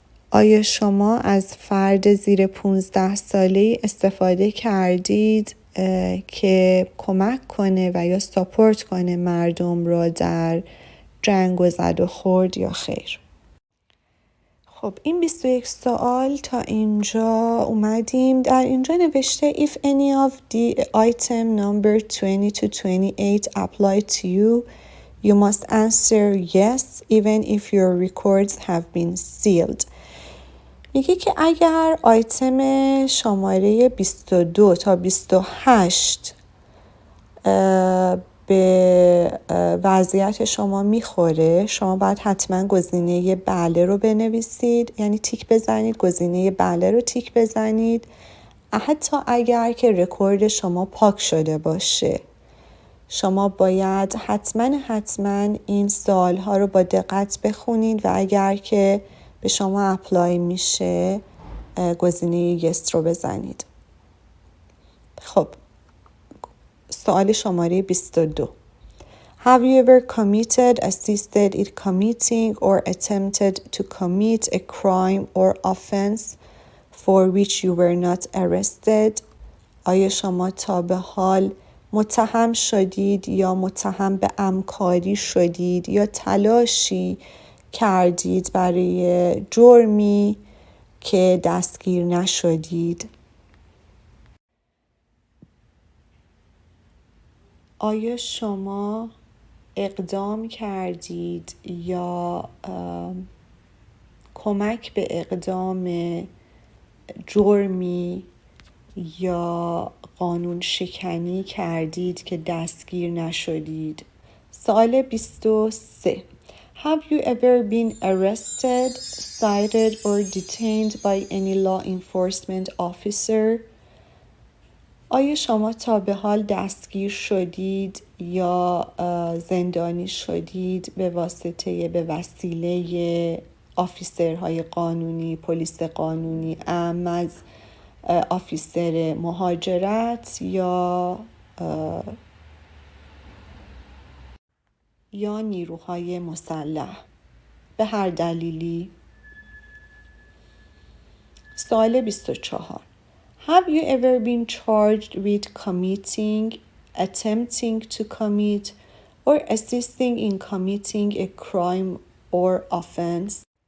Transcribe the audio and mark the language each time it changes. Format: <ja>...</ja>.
<fa>آیا شما از فرد زیر 15 ساله استفاده کردید که کمک کنه و یا ساپورت کنه مردم را در جنگ و زد و خورد یا خیر؟ خب این 21 سوال تا اینجا اومدیم. در اینجا نوشته</fa> <en>if any of the item number 20 to 28 apply to you, you must answer yes even if your records have been sealed.</en> <fa>میگه که اگر آیتم شماره 22 تا 28 به وضعیت شما میخوره، شما باید حتما گزینه بله رو بنویسید، یعنی تیک بزنید، گزینه بله رو تیک بزنید، حتی اگر که رکورد شما پاک شده باشه. شما باید حتما این سوال ها رو با دقت بخونید و اگر که به شما اپلای میشه گزینه یس رو بزنید. خب سوال شماره 22.</fa> <en>Have you ever committed, assisted in committing, or attempted to commit a crime or offense for which you were not arrested?</en> <fa>آیا شما تا به حال متهم شدید یا متهم به همکاری شدید یا تلاشی کردید برای جرمی که دستگیر نشدید؟ آیا شما اقدام کردید یا کمک به اقدام جرمی یا قانون شکنی کردید که دستگیر نشدید؟ سوال 23.</fa> <en>Have you ever been arrested, cited or detained by any law enforcement officer?</en> <fa>آیا شما تا به حال دستگیر شدید یا زندانی شدید به وسیله آفیسرهای قانونی، پلیس قانونی، از آفیسر مهاجرت یا نیروهای مسلح به هر دلیلی؟ سوال 24.</fa> <en>Have you ever been charged with committing, attempting to commit, or assisting in committing a crime or offense?</en>